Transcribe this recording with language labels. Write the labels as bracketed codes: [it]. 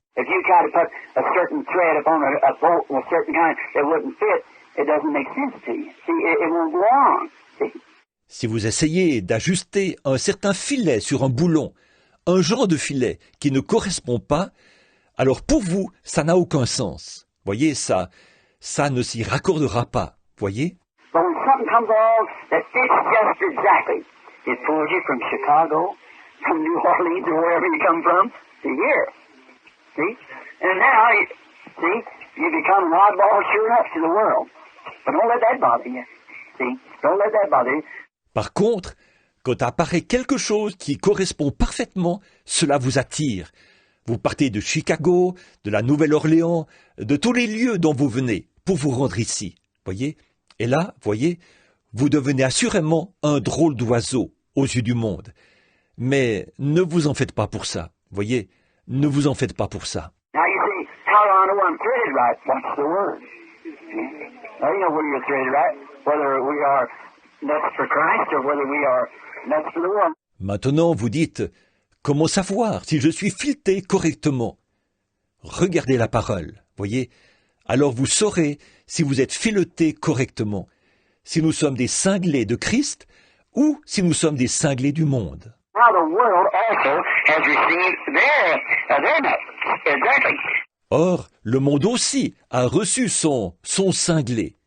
[en] If you try to put a certain thread upon a bolt of a certain kind that wouldn't fit, it doesn't make sense to you. See, it won't go on. See? [fr] Si vous essayez d'ajuster un certain filet sur un boulon, un genre de filet qui ne correspond pas, alors pour vous, ça n'a aucun sens. Voyez, ça ne s'y raccordera pas. Voyez? [en] But when something comes along that fits just exactly, It pulls you from Chicago, from New Orleans, or wherever you come from, to here. See? And now, you become an oddball sure enough to the world. But don't let that bother you. See? Don't let that bother you. [fr] Par contre, quand apparaît quelque chose qui correspond parfaitement, cela vous attire. Vous partez de Chicago, de la Nouvelle-Orléans, de tous les lieux dont vous venez, pour vous rendre ici. Voyez? Et là, voyez, vous devenez assurément un drôle d'oiseau aux yeux du monde. Mais ne vous en faites pas pour ça. Voyez? Ne vous en faites pas pour ça. [en] Now you see, how do I know I'm threaded right? Watch the word. Now you know where you're threaded right, whether we are nuts for Christ or whether we are nuts for the world. [fr] Maintenant, vous dites, comment savoir si je suis fileté correctement? Regardez la parole, voyez? Alors vous saurez si vous êtes fileté correctement, si nous sommes des cinglés de Christ ou si nous sommes des cinglés du monde. [en] Now the world also has received their nuts. Exactly. [fr] Or, le monde aussi a reçu son cinglé.